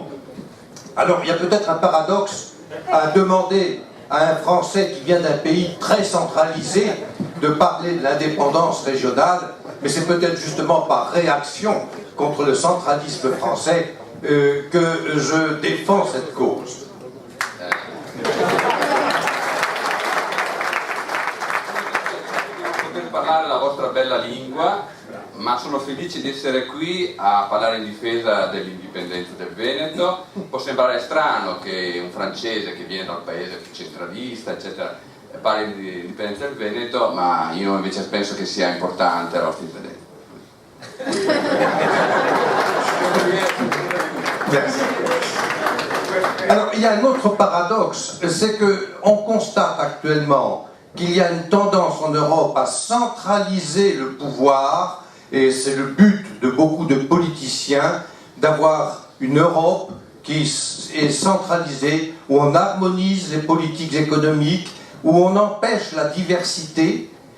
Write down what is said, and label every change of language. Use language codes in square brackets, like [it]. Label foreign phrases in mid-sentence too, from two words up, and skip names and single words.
[fr] Alors, il y a peut-être un paradoxe à demander à un Français qui vient d'un pays très centralisé de parler de l'indépendance régionale, mais c'est peut-être justement par réaction contre le centralisme français que je défends cette cause. [it] Parlare la vostra bella lingua, ma sono felice di essere qui a parlare in difesa dell'indipendenza del Veneto. Può sembrare strano che un francese che viene dal paese più centralista, eccetera, parli di indipendenza del Veneto, ma io invece penso che sia importante la vostra indipendenza. [fr] Alors, il y a un autre paradoxe, c'est qu'on constate actuellement qu'il y a une tendance en Europe à centraliser le pouvoir, et c'est le but de beaucoup de politiciens, d'avoir une Europe qui est centralisée, où on harmonise les politiques économiques, où on empêche la diversité,